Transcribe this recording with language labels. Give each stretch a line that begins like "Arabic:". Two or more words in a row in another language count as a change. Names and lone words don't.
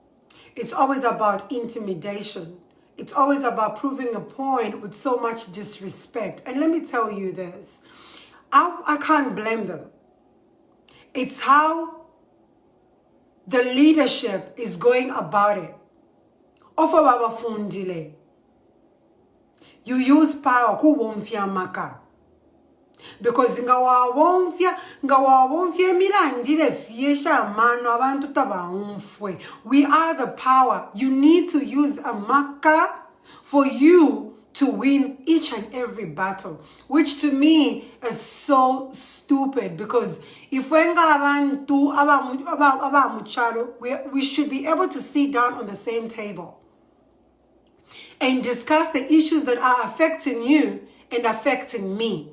English: It's always about intimidation. It's always about proving a point with so much disrespect. And let me tell you this. I can't blame them. It's how the leadership is going about it.
Bemba: Offer baba fundile.
English: You use power
Bemba: kuwomfya maka. Because ngawawomfya milandile fiesha mano abantu tabaumfwe.
English: We are the power. You need to use a maka for you to win each and every battle, which to me is so stupid. Because if we should be able to sit down on the same table and discuss the issues that are affecting you and affecting me.